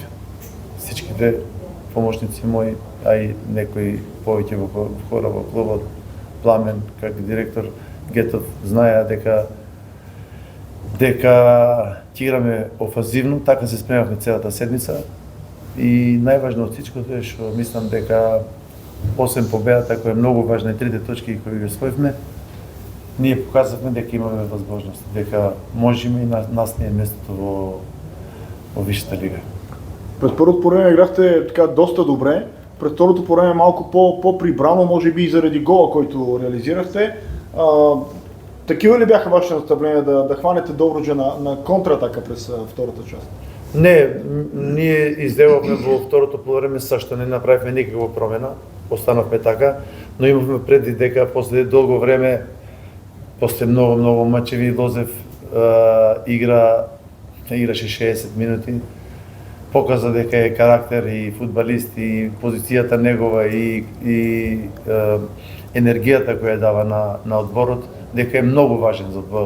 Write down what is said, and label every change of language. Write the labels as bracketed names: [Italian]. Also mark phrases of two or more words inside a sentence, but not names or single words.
[Macedonian] Всичките помошници мои, а и некои повеќе хора во клубот, Пламен, как директор, Гетов, знаеа дека ќе играме офанзивно, така се спремавме целата седмица. И најважно од всичкото е што мислам дека освен победата која е многу важна и трите точки кои ги освоивме, ние показавме дека имаме возможност, дека можеме и нас не е местото во висшата лига. [Bulgarian] Пред първото по-време играхте така доста добре, пред второто по-време малко по-прибрано, може би и заради гола, който реализирахте. Такива ли бяха вашите наставления да хванете Добруджа на контратака през втората част? [Macedonian] Не, ние изделавме во второто полувреме сашто не направивме никаква промена, останавме така, но имавме преди дека после долго време, после многу мачеви, Лозев играше 60 минути, показа дека е карактер и фудбалист и позицијата негова и енергијата која дава на одборот, дека е многу важен за одборот.